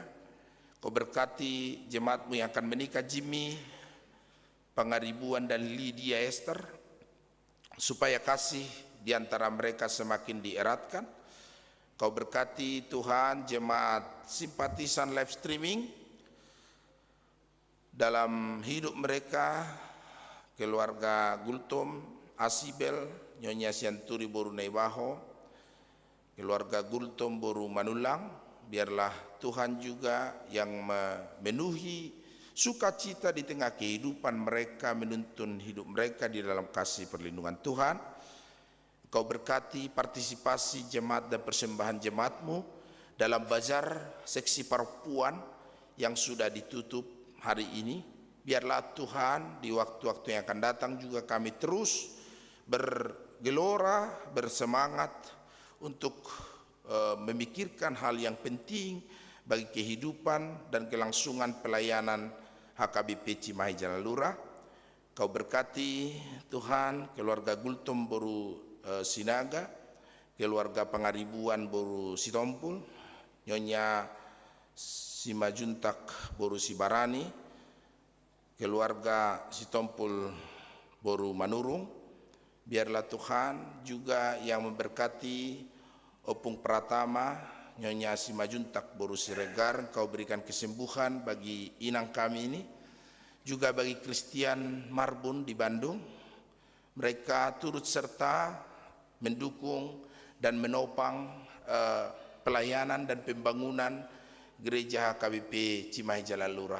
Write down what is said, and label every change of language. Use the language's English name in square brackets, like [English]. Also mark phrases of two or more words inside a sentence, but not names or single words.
[Indonesian] Kau berkati jemaatmu yang akan menikah, Jimmy Pangaribuan dan Lydia Esther, supaya kasih di antara mereka semakin dieratkan. Kau berkati Tuhan jemaat simpatisan [English] live streaming [Indonesian] dalam hidup mereka, keluarga Gultom, Asibel, Nyonya Sianturi Boru Naibaho, keluarga Gultom Boru Manulang. Biarlah Tuhan juga yang memenuhi sukacita di tengah kehidupan mereka, menuntun hidup mereka di dalam kasih perlindungan Tuhan. Kau berkati partisipasi jemaat dan persembahan jemaatmu dalam bazar seksi perempuan yang sudah ditutup hari ini. Biarlah Tuhan di waktu-waktu yang akan datang juga kami terus bergelora, bersemangat untuk memikirkan hal yang penting bagi kehidupan dan kelangsungan pelayanan HKBP Cimahi Jalan Lurah. Kau berkati Tuhan keluarga Gultom Boru Sinaga, keluarga Pangaribuan Boru Sitompul, Nyonya Simajuntak Boru Sibarani, keluarga Sitompul Boru Manurung. Biarlah Tuhan juga yang memberkati Opung Pratama, Nyonya Simajuntak Boru Siregar. Kau berikan kesembuhan bagi inang kami ini, juga bagi Christian Marbun di Bandung. Mereka turut serta mendukung dan menopang pelayanan dan pembangunan gereja HKBP Cimahi Jalan Lurah.